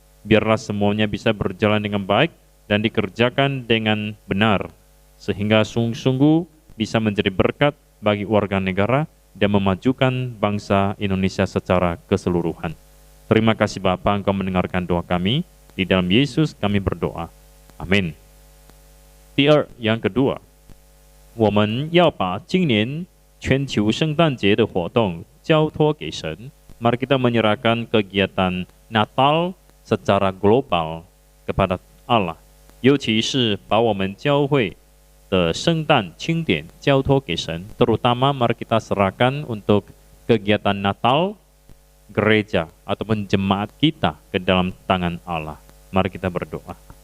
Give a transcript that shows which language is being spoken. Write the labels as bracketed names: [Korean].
[Indonesian] Biarlah semuanya bisa berjalan dengan baik dan dikerjakan dengan benar, sehingga sungguh-sungguh bisa menjadi berkat bagi warga negara dan memajukan bangsa Indonesia secara keseluruhan. Terima kasih Bapa, Engkau mendengarkan doa kami. Di dalam Yesus kami berdoa. Amin. [Chinese] 第二， [Indonesian] yang kedua, [Chinese] 我们要把今年全球圣诞节的活动交托给神. [Indonesian] Mari kita menyerahkan kegiatan Natal secara global kepada Allah, [Chinese] 尤其是把我们教会的圣诞庆典交托给神. [Indonesian] Terutama mari kita serahkan untuk kegiatan Natal gereja ataupun jemaat kita ke dalam tangan Allah. Mari kita berdoa.